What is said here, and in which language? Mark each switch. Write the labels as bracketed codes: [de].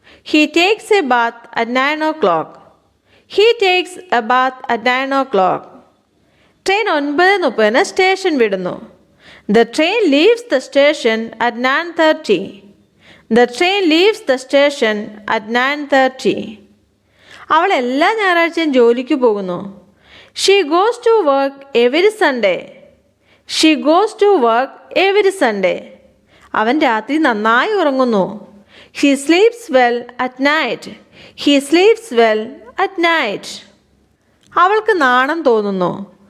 [en] He takes a bath at 9 o'clock. He takes a bath at 9 o'clock. [ml] Train 9:30 station വിടുന്നു. [en] The train leaves the station at 9:30. The train leaves the station at 9:30. [ml] അവൾ എല്ലാ ഞായറാഴ്ചയും ജോലിക്ക് പോകുന്നു. [en] She goes to work every Sunday. She goes to work every Sunday. [ml] അവൻ രാത്രി നന്നായി ഉറങ്ങുന്നു. [en] He sleeps well at night. He sleeps well at night. [ml] അവൾക്ക് നാണം തോന്നുന്നു.